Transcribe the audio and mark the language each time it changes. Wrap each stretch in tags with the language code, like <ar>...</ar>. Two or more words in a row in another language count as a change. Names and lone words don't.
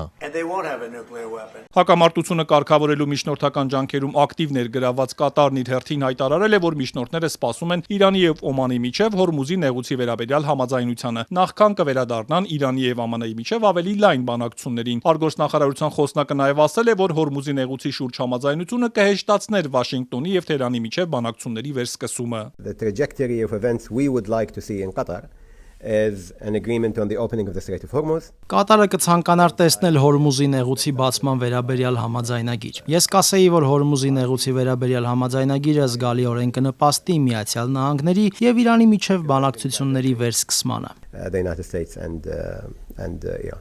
<hy>Հակամարտությունը կարգավորելու միջնորդական ջանքերում ակտիվ ներգրավված Կատարն իր հերթին հայտարարել է, որ միջնորդները սպասում են Իրանի եւ Օմանի միջև Հորմուզի նեղուցի վերաբերյալ համաձայնությանը, նախքան կվերադառնան Իրանի եւ ԱՄՆ-ի միջև ավելի լայն բանակցություններին։ Արտգործնախարարության խոսնակը նաև ասել է, որ Հորմուզի նեղուցի շուրջ համաձայնությունը կհեշտացներ Վաշինգտոնի եւ Թեհրանի միջև բանակցությունների վերսկսումը։</hy> <en>As an agreement on the opening of the Strait of Hormuz.</en> <hy>Կատարը կցանկանար տեսնել Հորմուզի նեղուցի բացման վերաբերյալ համաձայնագիր։ Ես կասեի, որ Հորմուզի նեղուցի վերաբերյալ համաձայնագիրը զգալիորեն կնպաստի Միացյալ Նահանգների եւ Իրանի միջև բանակցությունների վերսկսմանը։</hy> <en>The United States and Iran.</en>